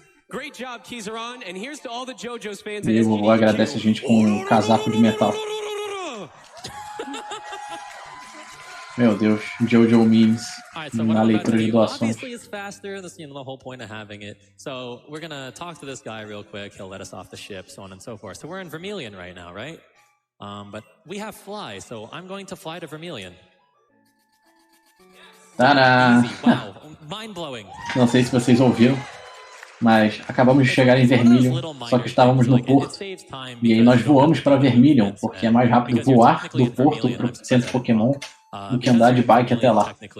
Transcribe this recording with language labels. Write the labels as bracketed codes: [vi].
[en] Great job, Kizaron, and here's to all the JoJo's fans. [pt] E o vovô agradece a gente com um casaco de metal. Meu Deus, JoJo memes na leitura de doações. [en] Obviously, it's faster. That's the whole point of having it. So we're gonna talk to this guy real quick. He'll let us off the ship, so on and so forth. So we're in Vermilion right now, right? But we have fly, so I'm going to fly to Vermilion. Tadá! Wow, mind blowing. [pt] Não sei se vocês ouviram, mas acabamos de chegar em Vermilion, só que estávamos no porto. E aí nós voamos para Vermilion, porque é mais rápido voar do porto para o centro Pokémon do que andar de bike até lá.